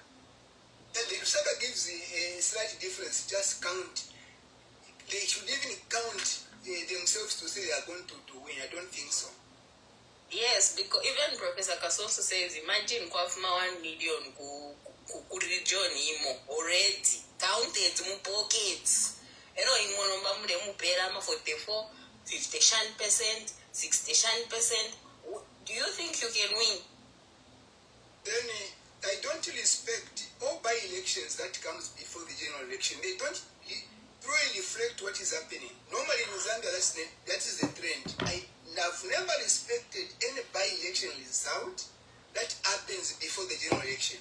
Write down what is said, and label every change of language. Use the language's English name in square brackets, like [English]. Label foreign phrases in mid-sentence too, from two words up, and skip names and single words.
[English] And the Lusaka gives a slight difference, just count. They should even count themselves to say they are going to win. I don't think so. Yes, because even Professor Kasonso says, imagine [Bemba] kwafuma 1 million ku region imo [English] already counted [Bemba] mu pockets. Imo nomba mule mupera ma 44, 50%, 60%. [English] Do you think you can win? Then I don't respect all by-elections that comes before the general election. They don't truly reflect what is happening. Normally in Zambia, that is the trend. I have never respected any by-election result that happens before the general election.